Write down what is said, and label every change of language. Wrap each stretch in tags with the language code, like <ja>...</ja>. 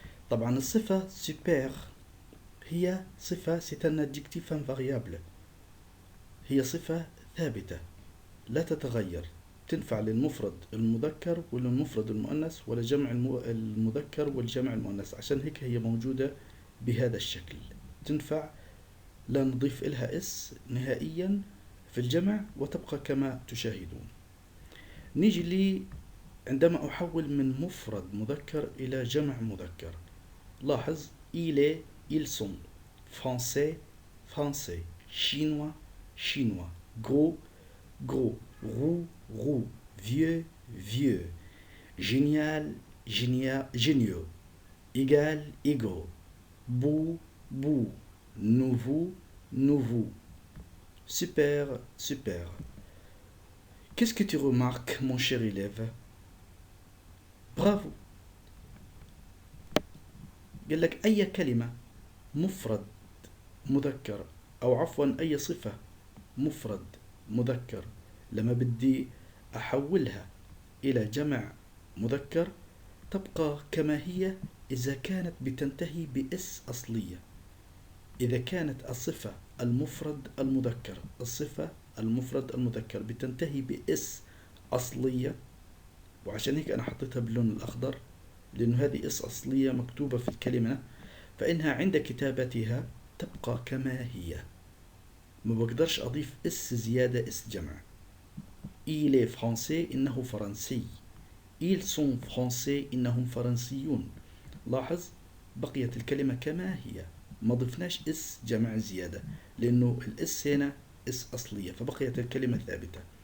<ar>طبعا الصفة سوبر هي صفة</ar> <fr>c'est un adjectif invariable،</fr> <ar>هي صفة ثابتة لا تتغير، تنفع للمفرد المذكر وللمفرد المؤنث ولجمع المذكر والجمع المؤنث. عشان هيك هي موجودة بهذا الشكل، تنفع لا نضيف إلها اس نهائيا في الجمع وتبقى كما تشاهدون. نيجي لي عندما أحول من مفرد مذكر إلى جمع مذكر. لاحظ</ar> <fr>il est, ils sont, français, français, chinois, chinois, gros, gros, roux, roux, vieux, vieux, génial, géniaux, égal, égaux, beau, beau, nouveau, nouveau, super, super. Qu'est-ce que tu remarques, mon cher élève? Bravo.</fr> <ar>قال لك أي كلمة مفرد مذكر أو عفوا أي صفة مفرد مذكر لما بدي أحولها إلى جمع مذكر تبقى كما هي إذا كانت بتنتهي بإس أصلية. إذا كانت الصفة المفرد المذكر الصفة المفرد المذكر بتنتهي بإس أصلية، وعشان هيك أنا حطيتها باللون الأخضر لأنه هذه إس أصلية مكتوبة في الكلمة، فإنها عند كتابتها تبقى كما هي. ما بقدرش أضيف إس زيادة إس جمع.</ar> <fr>il est français</fr> <ar>إنه فرنسي.</ar> <fr>ils sont français</fr> <ar>إنهم فرنسيون. لاحظ بقيت الكلمة كما هي، ما ضفناش إس جمع زيادة لأنه الإس هنا إس أصلية فبقيت الكلمة ثابتة.</ar>